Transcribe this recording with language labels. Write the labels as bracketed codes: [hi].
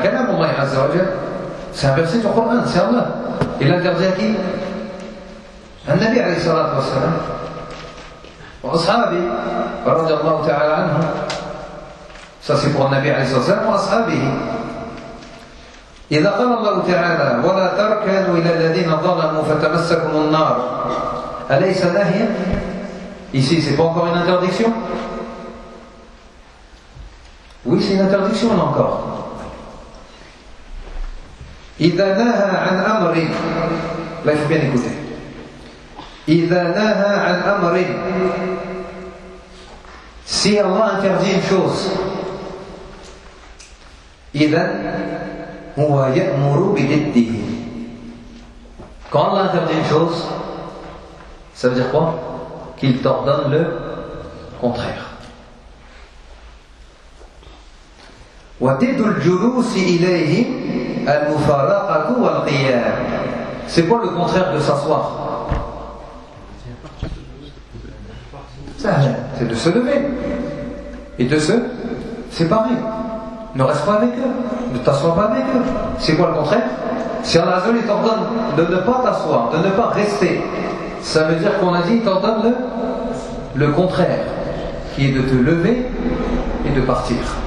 [ar] Kalam Allah azza wa jal. [fr] C'est un verset du Coran, c'est Allah. Il interdit à qui? Un Nabi alayhi salatu wa salam. [ar] Wa ashabi radiallahu ta'ala anhu. [fr] Ça c'est pour le [ar] Nabi alayhi salatu wa salam wa ashabihi. إذا قال الله تعالى ولا تركنوا إلى الذين ظلموا فتمسكم النار أليس نهيا؟ [fr] ici c'est pas encore une interdiction. Oui c'est une interdiction encore. [ar] إذا نهى عن أمر لا يفهم [fr] bien écouter. [ar] إذا نهى عن أمر [fr] si Allah interdit une chose [ar] إذا هو يأمر بضده. [fr] Quand Allah interdit une chose, ça veut dire quoi? Qu'il t'ordonne le contraire. [ar] وضد الجلوس إليه المفارقة والقيام. [fr] C'est quoi le contraire de s'asseoir? C'est de se lever et de se séparer. Ne reste pas avec eux, ne t'assois pas avec eux. C'est quoi le contraire? Si Allah Azza wa Jalla t'ordonne de ne pas t'asseoir, de ne pas rester, ça veut dire qu'on a dit qu'il t'ordonne le contraire, qui est de te lever et de partir.